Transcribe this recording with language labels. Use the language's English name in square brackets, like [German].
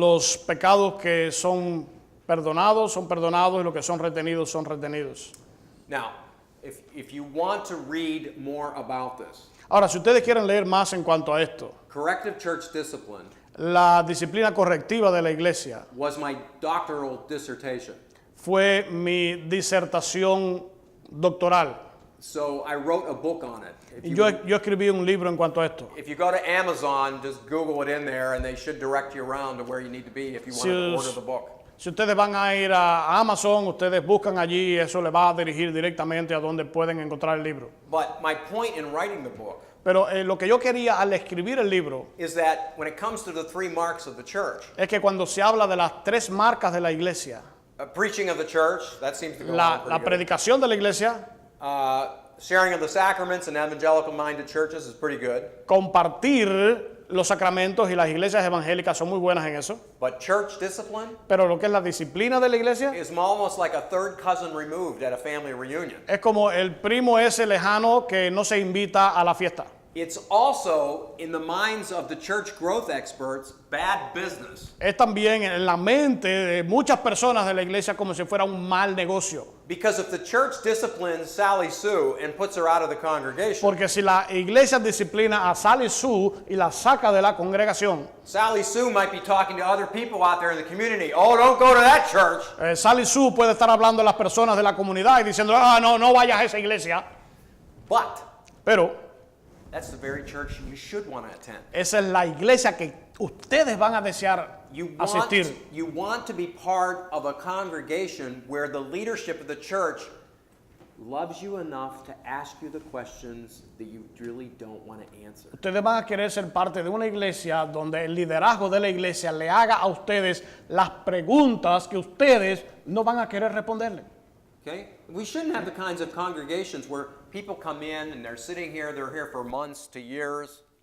[Spanish] Los pecados que son perdonados, y los que son retenidos, son retenidos. [English] Now, if you want to read more about this, [Spanish] Ahora, si ustedes quieren leer más en cuanto a esto, [English] corrective church discipline [Spanish] la disciplina correctiva de la iglesia [English] was my doctoral dissertation. [Spanish] fue mi disertación doctoral. [English] So I wrote a book on it. [Spanish] Y yo escribí un libro en cuanto a esto. [English] If you go to Amazon, just Google it in there and they should direct you around to where you need to be if you want [Spanish] Si [English] to us- order the book. [Spanish] Si ustedes van a ir a Amazon, ustedes buscan allí y eso les va a dirigir directamente a donde pueden encontrar el libro. [English] But my point in writing the book [Spanish] Pero lo que yo quería al escribir el libro [English] is that when it comes to the three marks of the church, [Spanish] es que cuando se habla de las tres marcas de la iglesia, [English] preaching of the church, that seems to go on [Spanish] la [English] pretty good. [Spanish] predicación de la iglesia, [English] Sharing of the sacraments in evangelical-minded churches is pretty good. [Spanish] compartir los sacramentos y las iglesias evangélicas son muy buenas en eso. [English] But church discipline [Spanish] Pero lo que es la disciplina de la iglesia [English] is almost like a third cousin removed at a family reunion. [Spanish] es como el primo ese lejano que no se invita a la fiesta. [English] It's also, in the minds of the church growth experts, bad business. [Spanish] Es también en la mente de muchas personas de la iglesia como si fuera un mal negocio. [English] Because if the church disciplines Sally Sue and puts her out of the congregation, [Spanish] Porque si la iglesia disciplina a Sally Sue y la saca de la congregación, [English] Sally Sue might be talking to other people out there in the community. Oh, don't go to that church. [Spanish] Sally Sue puede estar hablando a las personas de la comunidad y diciendo, no vayas a esa iglesia. [English] But [Spanish] Pero [English] that's the very church you should want to attend. [Spanish] esa es la iglesia que ustedes van a desear asistir. [English] You want to be part of a congregation where the leadership of the church loves you enough to ask you the questions that you really don't want to answer. [Spanish] Ustedes van a querer ser parte de una iglesia donde el liderazgo de la iglesia le haga a ustedes las preguntas que ustedes no van a querer responderle. [English] Okay? We shouldn't have the kinds of congregations where people come in and they're sitting here, they're here for months to years.